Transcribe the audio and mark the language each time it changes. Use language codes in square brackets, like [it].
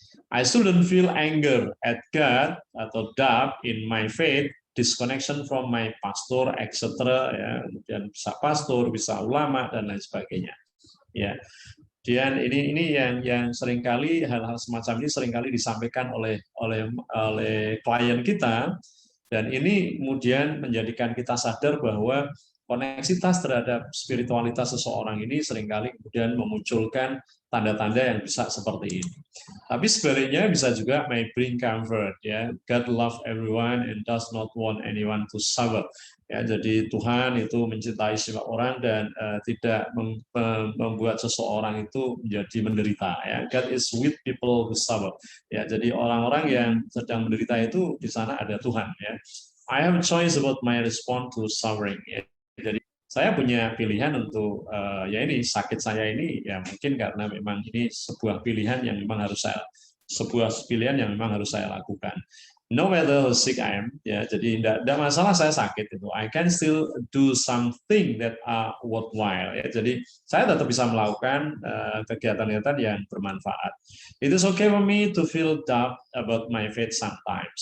[en] I shouldn't feel anger at God [id] atau [en] doubt in my faith, disconnection from my pastor, etc. [id] Ya, kemudian bisa pastor, bisa ulama dan lain sebagainya. Ya, dan ini yang seringkali hal-hal semacam ini seringkali disampaikan oleh klien kita, dan ini kemudian menjadikan kita sadar bahwa koneksitas terhadap spiritualitas seseorang ini seringkali kemudian memunculkan tanda-tanda yang bisa seperti ini. Tapi sebaliknya bisa juga [en] may bring comfort, [id] ya. [en] God love everyone and does not want anyone to suffer. [id] Ya, jadi Tuhan itu mencintai semua orang dan tidak membuat seseorang itu menjadi menderita. Ya. [en] God is with people who suffer. [id] Ya, jadi orang-orang yang sedang menderita itu di sana ada Tuhan. Ya. [en] I have a choice about my response to suffering. [id] Ya. Jadi saya punya pilihan untuk ya ini sakit saya ini ya mungkin karena memang ini sebuah pilihan yang memang harus saya lakukan. [en] No matter how sick I am, [id] ya, jadi tidak masalah saya sakit itu. [en] I can still do something that are worthwhile. [id] Ya, jadi saya tetap bisa melakukan kegiatan-kegiatan yang bermanfaat. [en] It is okay for me to feel doubt about my faith sometimes.